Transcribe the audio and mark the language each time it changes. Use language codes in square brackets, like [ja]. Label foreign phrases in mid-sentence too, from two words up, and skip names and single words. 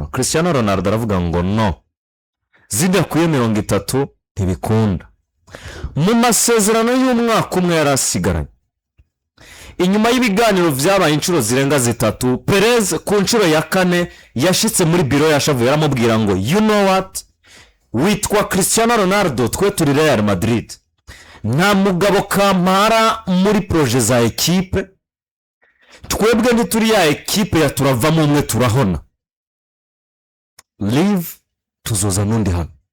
[rn] Cristiano Ronaldo aravuga ngo no, zidakwiye 30 ntibikunda. Mu masezerano y'umwaka umwe yarasigaranye, inyuma y'ibiganiro vyabaye inshuro zirenga 3, Perez ku nshuro ya 4 yashitse muri biro yashavuye yaramubwira ngo [en] you know what, [rn] witwa Cristiano Ronaldo, twe turi Real Madrid, nta mugabo kampara muri projet za equipe, twebwe ntituri ya equipe ya turavamo umwe turahona, leave tuzoza nundi hano.